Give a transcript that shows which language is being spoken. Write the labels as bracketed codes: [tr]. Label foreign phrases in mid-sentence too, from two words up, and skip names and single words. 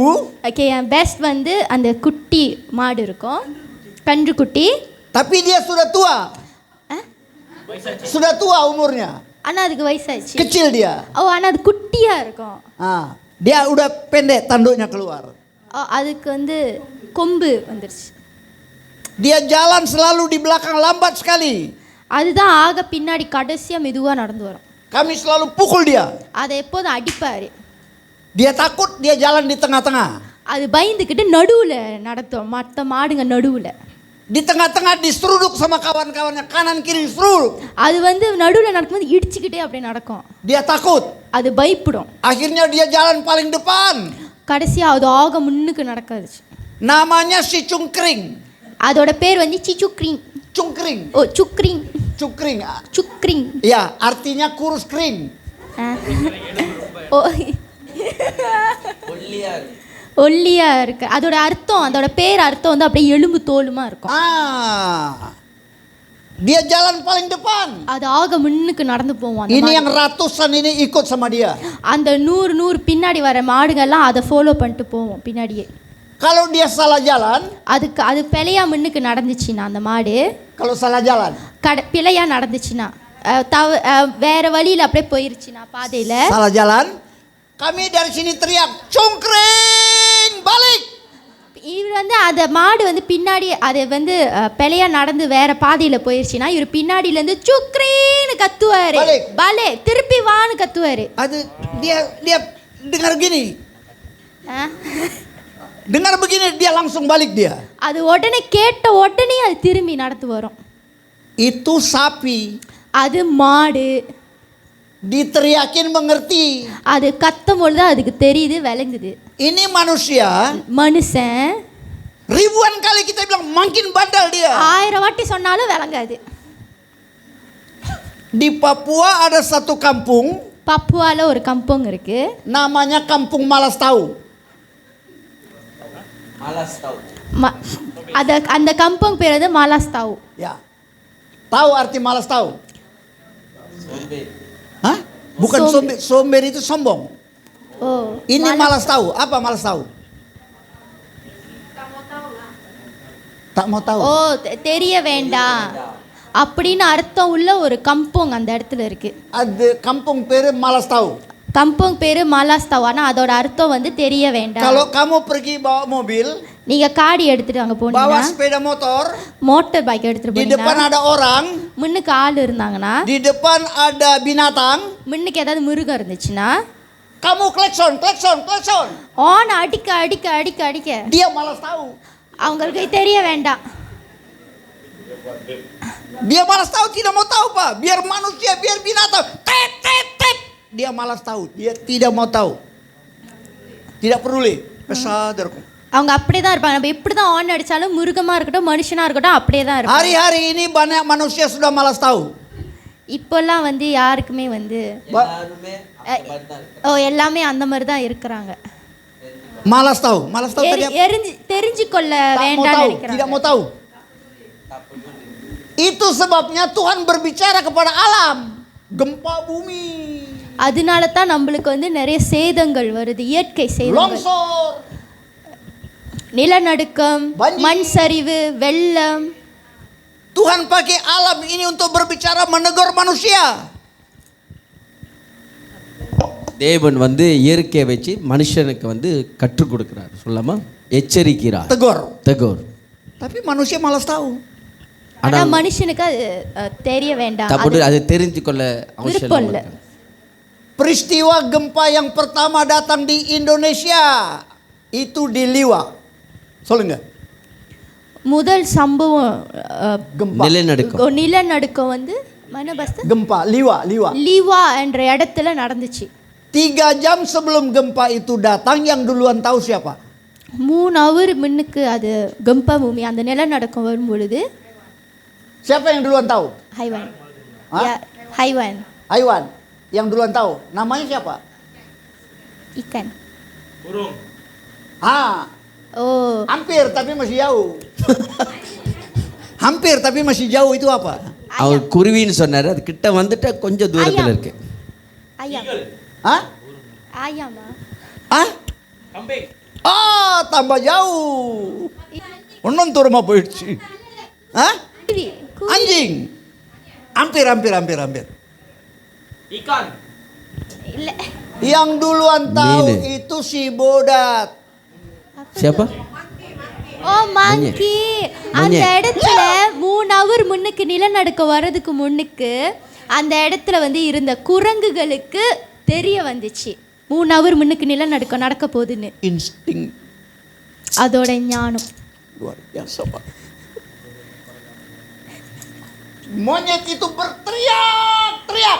[ta] ஓகே, என் பெஸ்ட் வந்து அந்த குட்டி மாடு இருக்கும், கன்று குட்டி. [id] Tapi dia sudah tua. Sudah tua umurnya. [ta] ஆனா அதுக்கு வயசாச்சு. [id] Kecil dia. [ta] ஆனா அது குட்டியா இருக்கும். [id] Dia udah pendek, tanduknya keluar. [ta] அதுக்கு வந்து கொம்பு வந்துருச்சு. [id] Dia jalan selalu di belakang, lambat sekali. [ta] அதுதான் ஆக பின்னாடி கடைசியா மெதுவா நடந்து வரும். [id] Kami selalu pukul dia. [ta] அதை எப்போதும் அடிப்பாரு. [id] Dia takut, dia jalan di tengah-tengah. [ta] அது பயந்துக்கிட்டு நடுவுல நடத்தும், மற்ற மாடுங்க நடுவுல. [id] Di tengah-tengah diseruduk sama kawan-kawannya, kanan kiri diseruduk. [ta] அது வந்து நடுவுல நடக்கும்போது இடிச்சுக்கிட்டே அப்படியே நடக்கும். [id] Dia takut. [ta] அது பயப்படும். [id] Akhirnya dia jalan paling depan. [ta] கடைசியா அது ஆக முன்னுக்கு நடக்காது. [id] Namanya si Cungkring. [ta] அதோட பேர் வந்து சிச்சுக்ரிங். [id] Cungkring. [ta] ஓ, சுக்ரிங். [id] Cungkring. [ta] சுக்ரிங். [id] Ya, artinya kurus kering. [ta] ஓ, ஒல்லியா இருக்கு. அதோட அர்த்தம், அதோட பேர் அர்த்தம் வந்து அப்படியே எலும்பு தோலுமா இருக்கும். [id] Dia jalan paling depan. [ta] அது ஆக முன்னுக்கு நடந்து போவான். [id] Ini yang ratusan ini ikut sama dia. [ta] அந்த 100 பின்னாடி வர மாடுகள்லாம் அதை ஃபாலோ பண்ணிட்டு போவோம் பின்னாடியே. [id] Kalau dia salah jalan, [ta] அது பிழையா முன்னுக்கு நடந்துச்சுன்னா அந்த மாடு, [id] kalau salah jalan, [ta] பிழையா நடந்துச்சுன்னா வேற வழியில அப்படியே போயிருச்சுன்னா பாதையில, [id] salah jalan, kami dari sini teriak, Cungkring, balik. [ta] இவர் வந்து அந்த மாடு வந்து பின்னாடி அதை வந்து பிழையா நடந்து வேற பாதையில போயிருச்சுன்னா இவர் பின்னாடியில இருந்து சுக்ரீன்னு கத்துவாரு, பலே திருப்பி வான்னு கத்துவாரு. [id] அது dia dengar gini. Dengar begini dia langsung balik dia. [ta] அது உடனே கேட்ட உடனே அது திரும்பி நடந்து வரும். [id] Itu sapi. [ta] அது மாடு. [id] Diteriakin mengerti. [ta] அது கத்தும் பொழுது அதுக்கு தெரியுது, விளங்குது. [id] Ini manusia. [ta] மனுஷன் [id] Ribuan kali kita bilang makin bandel dia. [ta] 1000 வாட்டி சொன்னாலும் விளங்காது. [id] Di Papua ada satu kampung. [ta] பப்புவால ஒரு கம்பங் இருக்கு. [id] Namanya Kampung Malas Tahu. [ta] அந்த கம்பங் பேர் வந்து மாலாஸ் தாவு. [id] Ya. Tahu arti malas tahu? Hah? Bukan sombong. Sombong itu sombong. Oh. Ini malas tahu. Apa malas tahu? Tak mau tahu. [ta] ஓ, தெரிய வேண்டாம் அப்படின்னு அர்த்தம் உள்ள ஒரு கம்பங் அந்த இடத்துல இருக்கு. அது kampung பேரு malas tahu. கம்பங் பேரு மாலாஸ் தாவு. ஆனா அதோட அர்த்தம் வந்து தெரிய வேண்டாம். [id] Kalau kamu pergi bawa mobil, [ta] நீங்க காடி எடுத்துட்டு அங்க [id] bawa [ta] போனீங்கன்னா [id] sepeda motor, [ta] மோட்டார் பைக் எடுத்துட்டு [id] di depan [ta] போனீங்கன்னா [id] ada orang, [ta] முன்னுக்கு ஆள் இருந்தாங்கன்னா [id] di depan ada binatang, [ta] முன்னுக்கு ஏதாவது மிருகம் இருந்துச்சுன்னா [id] kamu klakson, klakson, klakson. [ta] ஆன் அடிக்க அடிக்க அடிக்க அடிக்க [id] Dia malas tahu. [ta] அவங்களுக்கு தெரிய வேண்டாம். [id] Dia malas tahu, tidak mau tahu Pak. Biar manusia, biar binatang. Tet, tet, tet. Dia malas tahu, dia tidak mau tahu. Tidak peduli. Pesadarku. [ta] அவங்க அப்படியே தான் இருப்பாங்க. நம்ம எப்படி தான் ஆன் அடிச்சாலும் மிருகமா இருக்கட்டும் மனுஷனா இருக்கட்டும் அப்படியே தான் இருப்பாங்க. [id] Hari-hari ini banyak manusia sudah malas tahu. [ta] இப்போல்லாம் வந்து யாருக்குமே வந்து எல்லாமே அந்த மாதிரி தான் இருக்கிறாங்க. [id] Malas tahu tadi. [ta] தெரிஞ்சு கொள்ள [id] Tak mau [ta] வேண்டாம்னு [id] tahu, [ta] நினைக்கிறாங்க. [id] tidak mau tahu. Itu sebabnya Tuhan berbicara kepada alam. Gempa bumi. [ta] அதனால தான் நம்மளுக்கு வந்து நிறைய சேதங்கள் வருது, இயற்கை சேதங்கள். [id] Longsor. [ta] நிலநடுக்கம், [id] Banjir. [ta] மண் சரிவு, வெள்ளம். [id] Tuhan pakai alam ini untuk berbicara menegur manusia. [ta] தேவன் வந்து இயற்கையை வச்சு மனுஷனுக்கு வந்து கற்றுக் கொடுக்கிறார், சொல்லாமா எச்சரிக்கிறார், [id] Tegur. Tapi manusia malas tahu. [ta] ஆனா மனுஷனுக்கு அது தெரிய வேண்டாம், தப்பு, அது தெரிஞ்சு கொள்ள விருப்பம் இல்லை. அவசியம். [id] Peristiwa gempa yang pertama datang di Indonesia itu di Liwa. [ta] சொல்லுங்க. முதல் சம்பவம் [id] Gempa. [ta] நிலநடுக்கம் வந்து மனபஸ்த [id] Gempa Liwa. [ta] லீவா என்ற இடத்துல நடந்துச்சு. [id] 3 jam sebelum gempa itu datang, yang duluan tahu siapa? [ta] 3 hour முன்னுக்கு அது [id] gempa bumi [ta] அந்த நிலநடுக்கம் வரும் பொழுது [id] Siapa yang duluan tahu? ஹைவான். Hah? ஹைவான் Aiwan. Yang duluan tahu. Namanya siapa? ikan. Burung. Oh, Hampir tapi masih jauh. Hampir tapi masih jauh itu apa? [ta] அவர் குருவின்னு சொன்னாரு, அது கிட்ட வந்துட்டா கொஞ்சம் தூரத்துல இருக்கு. [id] ayam. Hah? Ayama. Kambing. Tambah jauh. Nonton rumah போயிடுச்சு. Anjing. Hampir. Ikan. [ta] இல்ல. [id] Yang duluan tahu Mine. itu si Bodat. Siapa? [en] Oh, monkey. [ta] அந்த இடத்துல 3 hour முன்னுக்கு நிலநடுக்கம் வர்றதுக்கு முன்னுக்கு அந்த இடத்துல வந்து இருந்த குரங்குகளுக்கு தெரிய வந்துச்சு 3 hour முன்னுக்கு நிலநடுக்கம் நடக்க போகுதுன்னு. [id] Insting [ta] அதோட ஞானம் [id] luar biasa Pak. Monyet itu berteriak.